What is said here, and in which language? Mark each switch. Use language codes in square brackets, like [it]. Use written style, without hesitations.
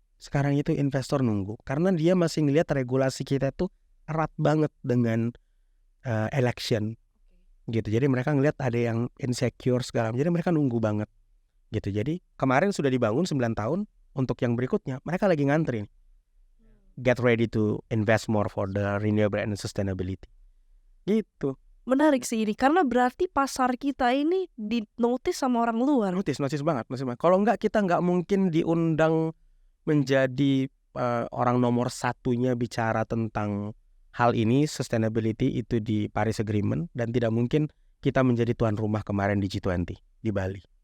[id] Sekarang itu investor nunggu karena dia masih ngelihat regulasi kita tuh erat banget dengan election gitu. Jadi mereka ngelihat ada yang insecure segala. Jadi mereka nunggu banget gitu. Jadi kemarin sudah dibangun 9 tahun, untuk yang berikutnya mereka lagi ngantri. [en] Get ready to invest more for the renewable and sustainability. [id] Gitu. Menarik sih ini karena berarti pasar kita ini di-notice sama orang luar. Notice banget. Kalau enggak kita enggak mungkin diundang menjadi orang nomor satunya bicara tentang hal ini, sustainability itu di Paris Agreement, dan tidak mungkin kita menjadi tuan rumah kemarin di G20 di Bali.